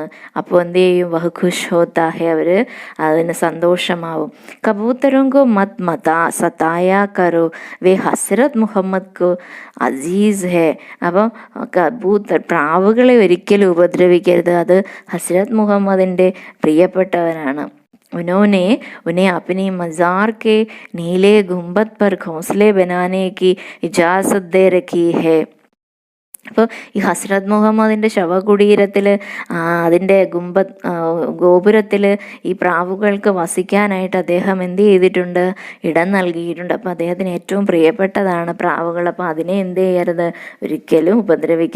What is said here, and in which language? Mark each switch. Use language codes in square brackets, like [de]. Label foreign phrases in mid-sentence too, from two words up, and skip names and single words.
[ml] അപ്പോൾ എന്ത് ചെയ്യും, [hi] वह खुश होता है, [ml] അവർ അതിന് സന്തോഷമാവും. [hi] कबूतरों को मत मता सताया करो वे हज़रत मुहम्मद को अज़ीज़ है. [ml] അപ്പം കബൂത്തർ, പ്രാവുകളെ ഒരിക്കലും ഉപദ്രവിക്കരുത്, അത് ഹസ്രത് മുഹമ്മദിൻ്റെ പ്രിയപ്പെട്ടവനാണ്. [hi] उन्हें अपनी मज़ार के नीले गुंबद पर घोंसले बनाने की इजाज़त दे रखी है. [ml] അപ്പോൾ ഈ ഹസ്രത് മുഹമ്മദിൻ്റെ ശവകുടീരത്തിൽ അതിൻ്റെ ഗോപുരത്തിൽ ഈ പ്രാവുകൾക്ക് വസിക്കാനായിട്ട് അദ്ദേഹം എന്ത് ചെയ്തിട്ടുണ്ട്, ഇടം നൽകിയിട്ടുണ്ട്. അപ്പോൾ അദ്ദേഹത്തിന് ഏറ്റവും പ്രിയപ്പെട്ടതാണ് പ്രാവുകൾ. അപ്പോൾ അതിനെ എന്ത് ചെയ്യരുത്, ഒരിക്കലും ഉപദ്രവിക്കരുത്.